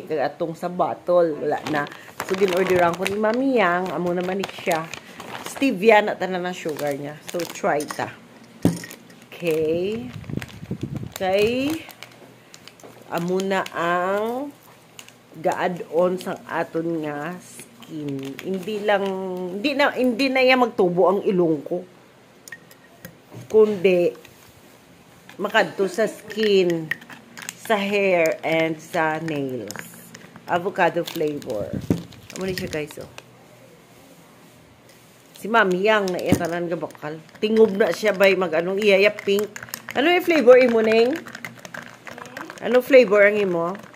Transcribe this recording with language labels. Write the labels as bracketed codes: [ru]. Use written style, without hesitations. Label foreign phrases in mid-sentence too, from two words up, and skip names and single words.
[hil] Kaya, atong sa bottle. Wala na. So, ginorderan ko ni Mamiyang. Amo naman siya. Stevia na tanan ang sugar niya. So, try ta. Okay. Amo na ang ga-add-on sa aton nga skin. Hindi na yan magtubo ang ilong ko. Kundi makadto sa skin, sa hair, and sa nails. [en] Avocado flavor. [hil] Amo ni siya, guys, oh. Si Mamiyang na itanan nga bakal. Tingob na siya bay iyaya pink. Ano yung flavor imo, Neng? Ano flavor ang imo?